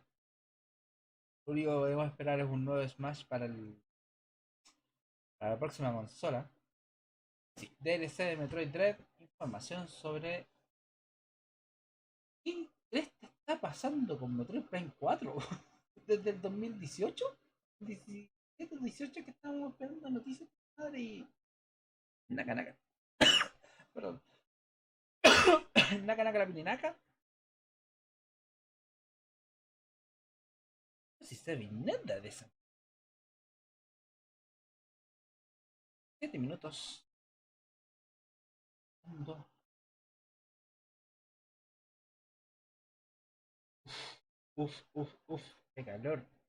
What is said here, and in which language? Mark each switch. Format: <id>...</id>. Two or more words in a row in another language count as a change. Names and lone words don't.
<es>Lo único que podemos esperar es un nuevo Smash para la próxima consola. Sí, DLC de Metroid Dread. Información sobre qué este está pasando con Metroid Prime 4. Desde el 2018, 17, 18 que estábamos esperando noticias. Madre y. Naka naka. Perdón. Naka naka la pininaca. No sé si sabe nada de esa. 7 minutos. Dos. Uf, uf, uf. Qué calor.</es>